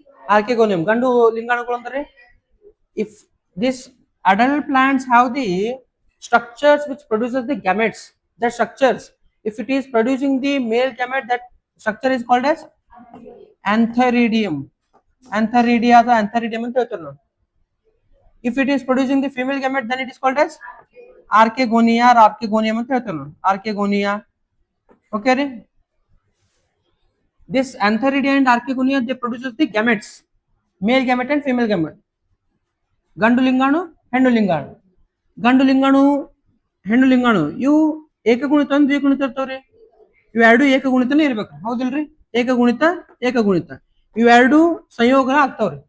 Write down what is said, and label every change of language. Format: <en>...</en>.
<en>Archegonium.</en> <kn>ಗಂಡು ಲಿಂಗಾಣುಗಳು ಅಂದ್ರೆ,</kn> <en>If this adult plants have the structures which produces the gametes, that structures, if it is producing the male gamete, that structure is called as antheridium.</en> <kn>Antheridia ಅಥವಾ antheridium ಅಂತ ಹೇಳ್ತಾರೆ ನಾವು.</kn> <en>If it is producing the female gamete, then it is called as archegonia or archegonium</en> <kn>ಅಂತ ಹೇಳ್ತಾರೆ ನಾವು,</kn> <en>archegonia. Okay ರೀ, this antheridia and archegonia, they produces the gametes, male gamete and female gamete.</en> <kn>ಗಂಡು ಲಿಂಗಾಣು, ಹೆಣ್ಣು ಲಿಂಗಾಣು. ಗಂಡು ಲಿಂಗಾಣು ಹೆಣ್ಣು ಲಿಂಗಾಣು ಇವು ಏಕಗುಣಿತ ದ್ವಿಗುಣಿತ ಇರ್ತಾವ್ರಿ. ಇವೆರಡು ಏಕಗುಣಿತನೇ ಇರ್ಬೇಕು, ಹೌದಿಲ್ರಿ? ಏಕಗುಣಿತ ಏಕಗುಣಿತ ಇವೆರಡು ಸಂಯೋಗ ಆಗ್ತಾವ್ರಿ.</kn>